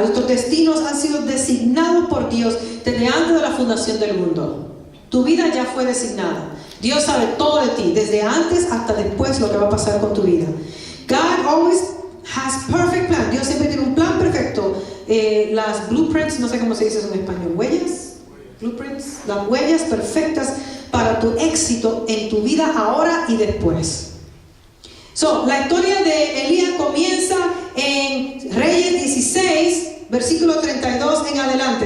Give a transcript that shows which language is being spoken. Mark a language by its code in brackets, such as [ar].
[es] Nuestros destinos han sido designados por Dios desde antes de la fundación del mundo. Tu vida ya fue designada. Dios sabe todo de ti, desde antes hasta después lo que va a pasar con tu vida. [en] God always has perfect plan. [es] Dios siempre tiene un plan perfecto. Las blueprints, no sé cómo se dice eso en español, huellas, blueprints, las huellas perfectas para tu éxito en tu vida ahora y después. La historia de Elías comienza en Reyes 16, versículo 32 en adelante.